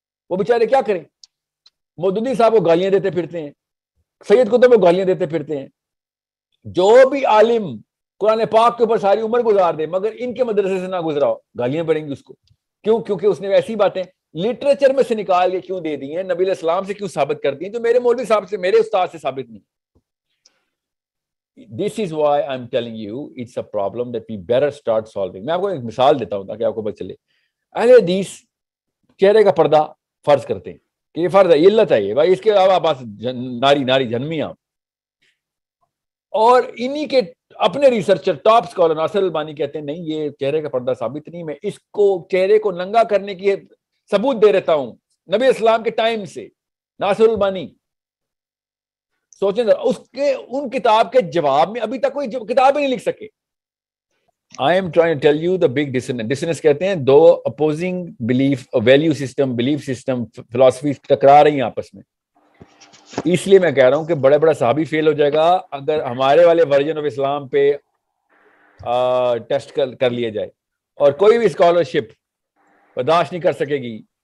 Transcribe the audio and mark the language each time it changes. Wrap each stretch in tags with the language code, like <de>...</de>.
<ur>وہ بیچارے کیا کریں, مودودی صاحب کو گالیاں دیتے پھرتے ہیں, سید قطب کو گالیاں دیتے پھرتے ہیں. جو بھی عالم قرآن پاک کے اوپر ساری عمر گزار دے مگر ان کے مدرسے سے نہ گزرا ہو, گالیاں پڑیں گی اس کو. کیوں؟ کیونکہ اس نے ایسی باتیں, لٹریچر میں سے نکال کے کیوں دے دی ہیں, نبی علیہ السلام سے کیوں ثابت کر دی ہیں, جو میرے مولوی صاحب سے, میرے استاد سے ثابت نہیں.</ur> <en>This is why I'm telling you it's a problem that we better start solving.</en> <ur>میں آپ کو ایک مثال دیتا ہوں تاکہ آپ کو پتہ چلے. اہل حدیث چہرے کا پردہ فرض کرتے ہیں کہ یہ فرض ہے, یہ علت ہے, یہ بھائی اس کے علاوہ بس ناری جنمیاں, اور انہی کے اپنے ریسرچر ٹاپ اسکالر ناصر البانی کہتے ہیں نہیں, یہ چہرے کا پردہ ثابت نہیں, میں اس کو چہرے کو ننگا کرنے کی ثبوت دے رہتا ہوں نبی اسلام کے ٹائم سے. ناصر البانی سوچیں اس کے ان کتاب کے جواب میں ابھی تک کوئی کتاب ہی نہیں لکھ سکے.</ur> <en>I am trying to tell you the big dissonance.</en> <ur>Dissonance کہتے ہیں دو</ur> <en>opposing belief, value system, belief system, philosophy</en> <ur>ٹکرا رہی ہیں آپس میں. اس لیے میں کہہ رہا ہوں کہ بڑے بڑا صحابی فیل ہو جائے گا اگر ہمارے والے ورژن آف اسلام پہ ٹیسٹ کر لیا جائے, اور کوئی بھی اسکالرشپ برداشت نہیں کر سکے گی.</ur>